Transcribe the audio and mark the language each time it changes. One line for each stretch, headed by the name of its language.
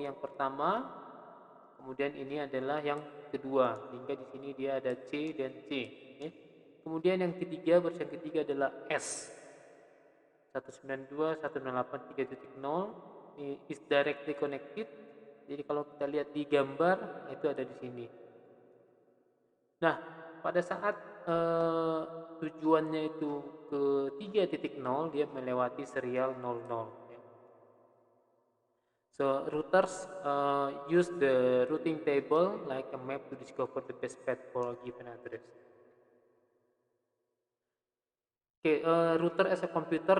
Indonesian: Ini yang pertama, kemudian ini adalah yang kedua. Sehingga di sini dia ada C dan C. Okay. Kemudian yang ketiga, versi yang ketiga adalah S 192.168.3.0. Ini
English: is directly connected.
Indonesian: Jadi kalau kita lihat di gambar itu ada di sini. Nah, pada saat tujuannya itu ke 3.0 dia melewati serial 00 ya.
English: So routers use the routing table like a map to discover the best path for a given address. Oke, router as a computer.